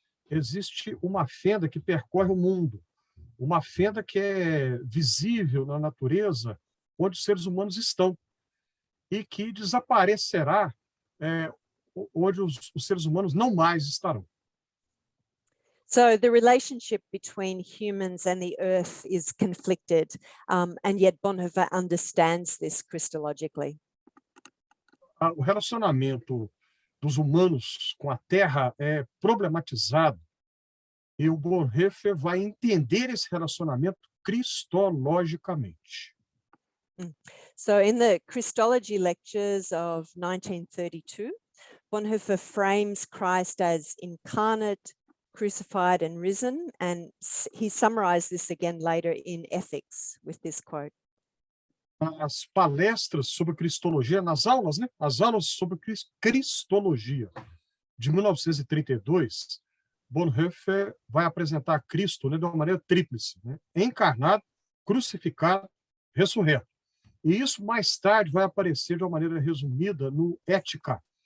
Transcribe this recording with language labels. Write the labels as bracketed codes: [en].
[pt] Existe uma fenda que percorre o mundo, uma fenda que é visível na natureza, onde os seres humanos estão, e que desaparecerá onde os seres humanos não mais estarão. [en] So the relationship between humans and the earth is conflicted, and yet Bonhoeffer understands this Christologically. [pt] O relacionamento dos humanos com a Terra é problematizado e o Bonhoeffer vai entender esse relacionamento cristologicamente. [en] So in the Christology lectures of 1932, Bonhoeffer frames Christ as incarnate, crucified and risen, and he summarized this again later in Ethics with this quote. [pt] As palestras sobre cristologia, nas aulas, né? As aulas sobre cristologia de 1932, Bonhoeffer vai apresentar Cristo, né, de uma maneira tríplice, né? Encarnado, crucificado, ressurreto. E isso mais tarde vai aparecer de uma maneira resumida no Ética.